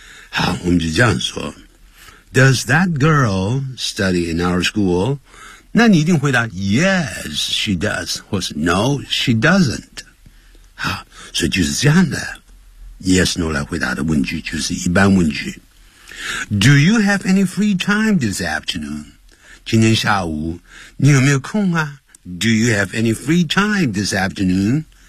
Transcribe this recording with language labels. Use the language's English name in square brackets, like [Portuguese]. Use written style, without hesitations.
[Chinese] 好，我们就这样说， [English] Does that girl study in our school？ [Chinese] 那你一定回答 [English] Yes she does， [Chinese] 或是 [English] No she doesn't。 [Chinese] 好，所以就是这样的 Yes no 来回答的问句，就是一般问句。 [English] Do you have any free time this afternoon? [Chinese] 今天下午你有没有空啊？ [English] Do you have any free time this afternoon?